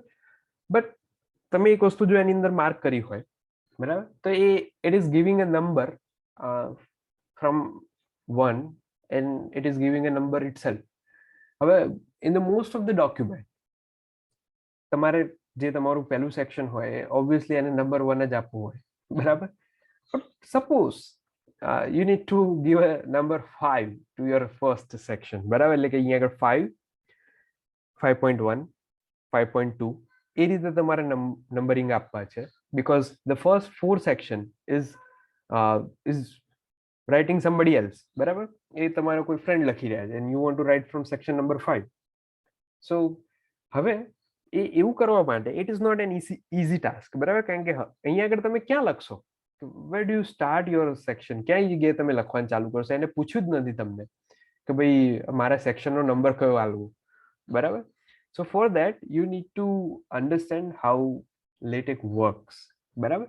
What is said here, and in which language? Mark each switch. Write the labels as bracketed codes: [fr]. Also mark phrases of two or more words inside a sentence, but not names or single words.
[en] બટ [gu] તમે એક વસ્તુ જો એની અંદર માર્ક કરી હોય, બરાબર, તો એ [en] it is giving a number from 1 and it is giving a number itself. [gu] હવે [en] in the most of the document [gu] તમારે જે તમારું પહેલું સેક્શન હોય ઓબ્વિયસલી એને નંબર 1 જ આપવું હોય, બરાબર. [en] સપોઝ you need to give a number 5 to your first section, [gu] બરાબર. એટલે કે અહીંયા આગળ 5, 5.1, 5.2 એ રીતે તમારે નંબરિંગ આપવા છે, [en] because the first 4 section is writing somebody else, [gu] બરાબર. એ તમારો કોઈ ફ્રેન્ડ લખી રહ્યા છે [en] and you want to write from section number 5. so [gu] હવે એ એવું કરવા માટે [en] it is not an easy task, બરાબર. [gu] કારણ કે અહીંયા આગળ તમે ક્યાં લખશો, [en] where do you start your section, [gu] ક્યાં જગ્યાએ તમે લખવાનું ચાલુ કરશો, એને પૂછ્યું જ નથી તમને કે ભાઈ મારા સેક્શનનો નંબર કયો આલવું, બરાબર. [en] so for that you need to understand how LaTeX works, બરાબર.